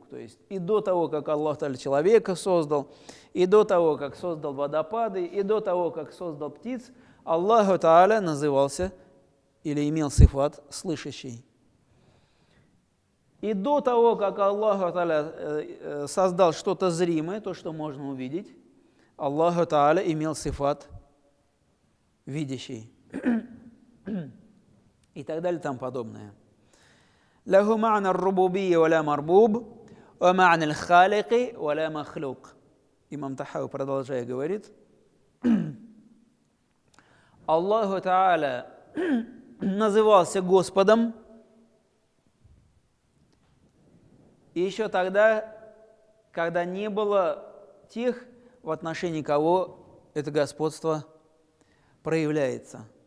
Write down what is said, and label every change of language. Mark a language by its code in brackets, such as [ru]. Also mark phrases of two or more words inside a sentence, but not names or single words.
[ru] То есть и до того, как Аллах Тааля человека создал, и до того, как создал водопады, и до того, как создал птиц, Аллах Тааля назывался или имел сифат слышащий. И до того, как Аллах Тааля создал что-то зримое, то, что можно увидеть, Аллах Тааля имел сифат видящий. И так далее, там подобное. [ar] له معنى الربوبية ولا مربوب، ومعنى الخالق ولا مخلوق. [ru] Имам Тахави, продолжая, говорит, Аллаху Тааля назывался Господом, и еще тогда, когда не было тех, в отношении кого это господство проявляется.